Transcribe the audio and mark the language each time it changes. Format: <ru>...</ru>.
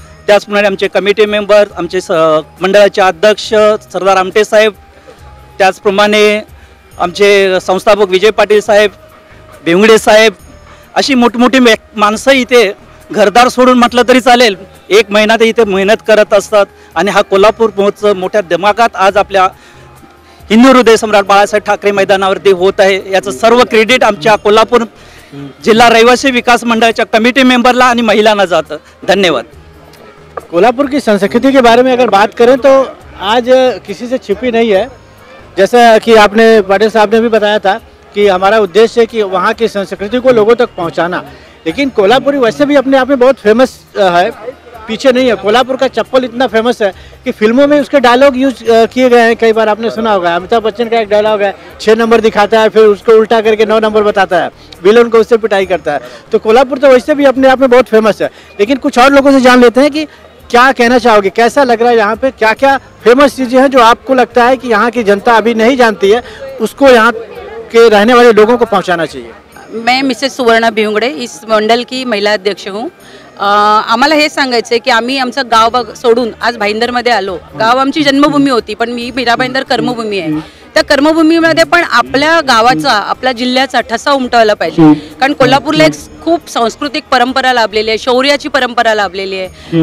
<mr>त्याचप्रमाणे आमचे committee member, आमचे मंडळाचे अध्यक्ष सरदार आमटे साहेब, त्याचप्रमाणे आमचे संस्थापक विजय पाटील साहेब, बेवंगडे साहेब, अशी मोठमोठी माणसं इथे घरदार सोडून म्हटलं तरी चालेल 1 महिना ते इथे मेहनत करत असतात. आणि हा कोल्हापूर महोत्सव मोठ्या दिमागात आज आपल्या हिंदू हृदय सम्राट बाळासाहेब ठाकरे मैदानावरती होत आहे. याचं सर्व क्रेडिट आमच्या कोल्हापूर जिल्हा रहिवासी विकास मंडळाच्या कमिटी मेंबरला आणि महिलांना जातं. धन्यवाद.</mr> <hi>कोल्हापुर की संस्कृति के बारे में अगर बात करें तो आज किसी से छिपी नहीं है. जैसा कि आपने पाटिल साहब ने भी बताया था कि हमारा उद्देश्य है कि वहाँ की संस्कृति को लोगों तक पहुँचाना. लेकिन कोल्हापुरी वैसे भी अपने आप में बहुत फेमस है, पीछे नहीं है. कोल्हापुर का चप्पल इतना फेमस है कि फिल्मों में उसके डायलॉग यूज किए गए हैं. कई बार आपने सुना होगा, अमिताभ बच्चन का एक डायलॉग है, 6 नंबर दिखाता है, फिर उसको उल्टा करके 9 नंबर बताता है, विलन को उससे पिटाई करता है. तो कोल्हापुर तो वैसे भी अपने आप में बहुत फेमस है. लेकिन कुछ और लोगों से जान लेते हैं कि क्या कहना चाहोगे, कैसा लग रहा है यहाँ पे, क्या क्या फेमस चीज़ें हैं जो आपको लगता है कि यहाँ की जनता अभी नहीं जानती है, उसको यहाँ के रहने वाले लोगों को पहुँचाना चाहिए. मैं मिसेस सुवर्णा भिवंगडे इस मंडल की महिला अध्यक्ष हूँ.</hi> <mr>आम्हाला हे सांगायचं आहे की आम्ही आमचं गाव सोडून आज भाईंदरमध्ये आलो. गाव आमची जन्मभूमी होती, पण मी मीरा भाईंदर कर्मभूमी आहे. त्या कर्मभूमीमध्ये पण आपल्या गावाचा, आपल्या जिल्ह्याचा ठसा उमटवला पाहिजे. कारण कोल्हापूरला एक खूप सांस्कृतिक परंपरा लाभलेली आहे, शौर्याची परंपरा लाभलेली आहे.</mr>